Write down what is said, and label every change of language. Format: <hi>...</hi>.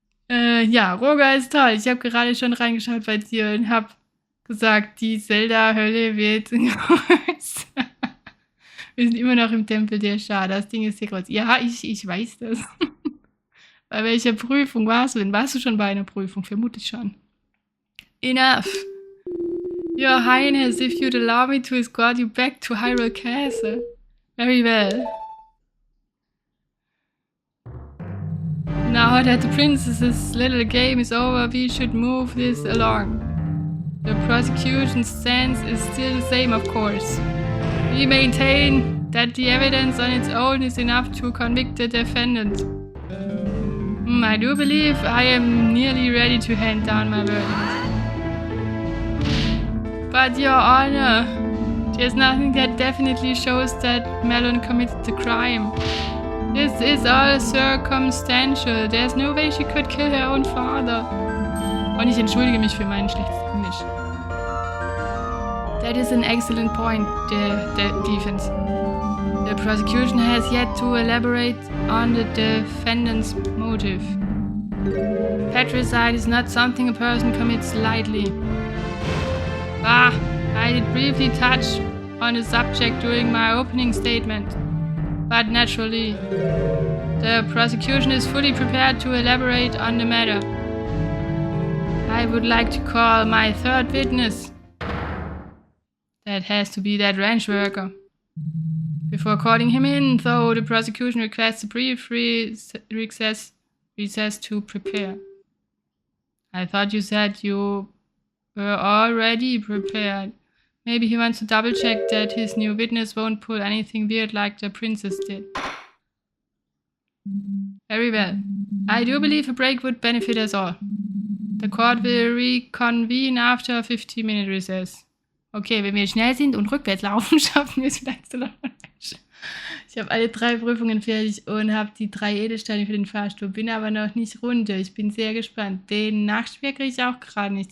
<de>Ja, Roga ist toll. Ich habe gerade schon reingeschaut bei dir und habe gesagt, die Zelda-Hölle wird groß. Wir sind immer noch im Tempel der Schar. Das Ding ist sehr groß. Ja, ich weiß das. Bei welcher Prüfung warst du denn? Warst du schon bei einer Prüfung? Vermute ich schon.</de> <en>Enough. Your Highness, if you'd allow me to escort you back to Hyrule Castle. Very well. Now that the princess's little game is over, we should move this along. The prosecution's stance is still the same, of course. We maintain that the evidence on its own is enough to convict the defendant. I do believe I am nearly ready to hand down my verdict. But, Your Honor, there's nothing that definitely shows that Melon committed the crime. This is all circumstantial. There's no way she could kill her own father.</en> <de>Und ich entschuldige mich für mein schlechtes Englisch.</de> <en>That is an excellent point, the defense. The prosecution has yet to elaborate on the defendant's motive. Patricide is not something a person commits lightly. I did briefly touch on the subject during my opening statement, but naturally, the prosecution is fully prepared to elaborate on the matter. I would like to call my third witness. That has to be that ranch worker. Before calling him in, though, the prosecution requests a brief recess to prepare. I thought you said you were already prepared. Maybe he wants to double check that his new witness won't pull anything weird like the princess did. Very well. I do believe a break would benefit us all. The court will reconvene after a 15-minute recess.</en> <de>Okay, wenn wir schnell sind und rückwärts laufen, schaffen wir es vielleicht so lange. Ich habe alle 3 Prüfungen fertig und habe die 3 Edelsteine für den Fahrstuhl. Bin aber noch nicht runter. Ich bin sehr gespannt. Den Nachtschwer kriege ich auch gerade nicht.</de>